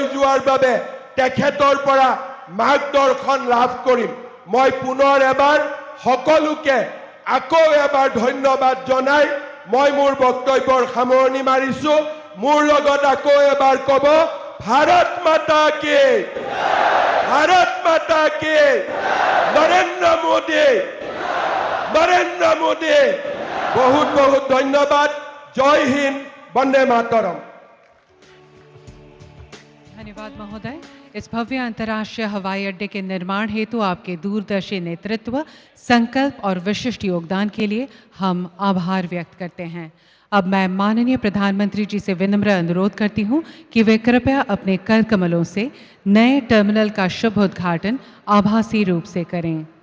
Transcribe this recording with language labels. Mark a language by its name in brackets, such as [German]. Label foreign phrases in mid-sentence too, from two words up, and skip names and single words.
[Assamese] যোৱাৰ বাবে তেখেতৰ পৰা মাৰ্গদৰ্শন লাভ কৰিম মই পুনৰ এবাৰ সকলোকে আকৌ এবাৰ ধন্যবাদ জনাই মই মোৰ বক্তব্যৰ সামৰণি মাৰিছো মোৰ লগত আকৌ এবাৰ ক'ব ভাৰত মাতা কি নৰেন্দ্ৰ মোদী [Hindi] बहुत बहुत धन्यवाद जय हिंद वंदे मातरम धन्यवाद महोदय इस भव्य अंतर्राष्ट्रीय हवाई अड्डे के निर्माण हेतु आपके दूरदर्शी नेतृत्व संकल्प और विशिष्ट योगदान के लिए हम आभार व्यक्त करते हैं अब मैं माननीय प्रधानमंत्री जी से विनम्र अनुरोध करती हूं कि वे कृपया अपने कर कमलों से नए टर्मिनल का शुभ उद्घाटन आभासी रूप से करें।